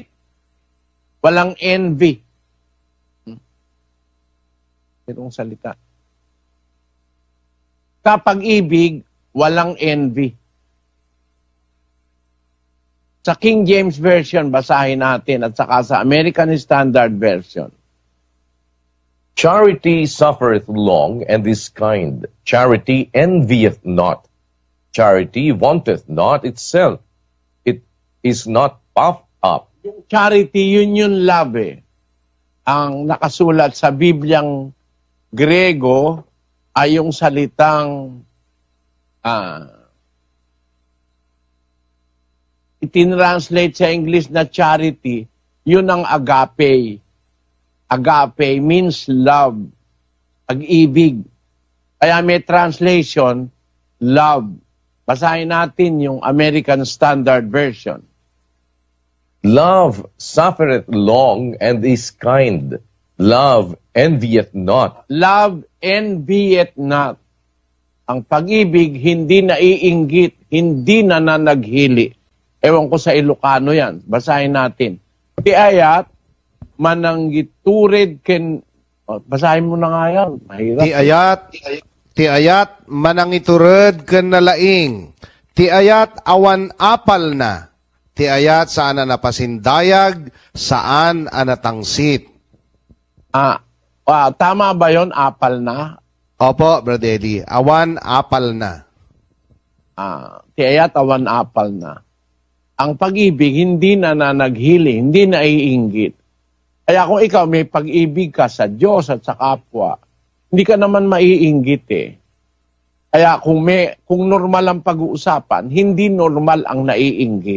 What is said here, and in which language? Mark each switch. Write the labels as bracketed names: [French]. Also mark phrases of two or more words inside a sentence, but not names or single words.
[Filipino] Walang envy. Itong salita. Sa pag-ibig, walang envy. Sa King James Version, basahin natin, at saka sa American Standard Version. [English] Charity suffereth long and is kind. Charity envieth not. Charity vaunteth not itself. It is not puffed up. [Filipino] Yung charity, yun yung love eh. Ang nakasulat sa Bibliang Grego ay yung salitang itinranslate sa English na charity, yun ang agape. [English] Agape means love, pag-ibig. [Filipino] Kaya may translation, love. Basahin natin yung American Standard Version. [English] Love suffereth long and is kind. Love envieth not. Love envieth not. [Filipino] Ang pag-ibig hindi naiinggit, hindi nananaghili. Ewan ko sa Ilocano yan. Basahin natin. [Iloko] Ti ayat, mananggiturid ken... [Filipino] basahin mo na nga yan. Mahirap. [Iloko] Ti ayat, manangiturid ken nalaing. Ti ayat, awan apal na. Ti ayat, saan na napasindayag, saan anatangsit. [Filipino] Tama ba yon? [Iloko] Apal na? Opo, Brother Eddie. Awan apal na. Ti ayat, awan apal na. [Filipino] Ang pag-ibig hindi nananaghili, hindi naiinggit. Kaya kung ikaw may pag-ibig ka sa Diyos at sa kapwa, hindi ka naman maiinggit eh. Kaya kung normal ang pag-uusapan, hindi normal ang naiinggit.